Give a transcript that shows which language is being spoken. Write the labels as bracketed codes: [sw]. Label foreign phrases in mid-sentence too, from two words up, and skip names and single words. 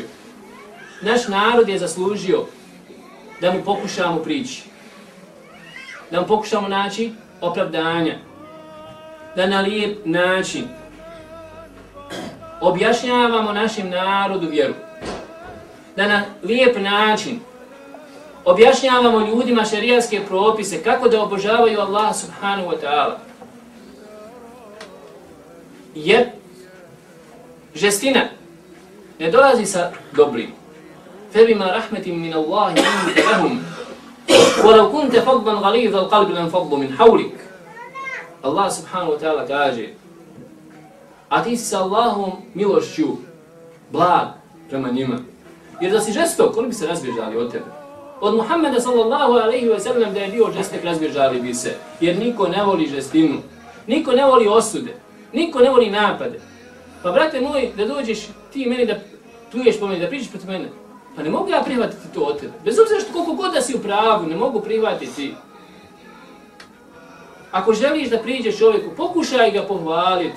[bs] Naš narod je zaslužio da mu pokušamo prići, da mu pokušamo naći opravdanja, da na lijep način objašnjavamo našem narodu vjeru, da na lijep način objašnjavamo ljudima šerijatske propise kako da obožavaju [ar] الله سبحانه وتعالى. [bs] Jer žestina ne dolazi sa dobrim. [ar] فَبِمَا رَحْمَةٍ مِّنَ اللَّهِ لِنْتَ لَهُمْ وَلَوْ كُنْتَ فَضًّا غَلِيظَ الْقَلْبِ لَانْفَضُّوا مِنْ حَوْلِكَ. الله سبحانه وتعالى [bs] kaže, a ti si sa Allahom milošću blag prema njima. Jer da si žestok, oni bi se razbježali od tebe. Od Muhammeda [ar] صلى الله عليه وسلم [bs] da je bio žestek, razbježali bi se. Jer niko ne voli žestinu, niko ne voli osude, niko ne voli napade. Pa brate moj, da dođeš ti meni da pljuješ po meni, da pričaš protiv mene, pa ne mogu ja prihvatiti to od tebe. Bez obzira što koliko god da si u pravu, ne mogu prihvatiti. Ako želiš da priđeš čovjeku, pokušaj ga pohvaliti.